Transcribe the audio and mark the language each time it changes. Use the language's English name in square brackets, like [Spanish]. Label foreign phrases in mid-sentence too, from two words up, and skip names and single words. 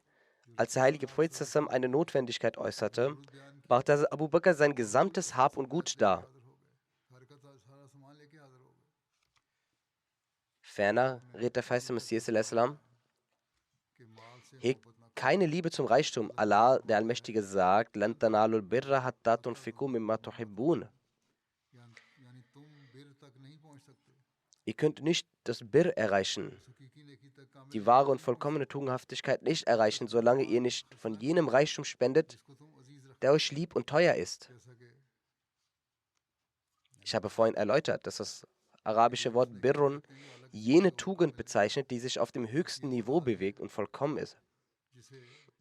[German] Als der heilige Prophet sallam eine Notwendigkeit äußerte, brachte Hazrat Abu Bakr sein gesamtes Hab und Gut dar. Ferner rät der verheißene Messias sallam, hegt keine Liebe zum Reichtum. Allah, der Allmächtige, sagt, [Arabic] "لن تنالوا البر حتى تنفقوا مما تحبون." [German] Ihr könnt nicht das Bir erreichen, die wahre und vollkommene Tugendhaftigkeit nicht erreichen, solange ihr nicht von jenem Reichtum spendet, der euch lieb und teuer ist. Ich habe vorhin erläutert, dass das arabische Wort Birrun jene Tugend bezeichnet, die sich auf dem höchsten Niveau bewegt und vollkommen ist.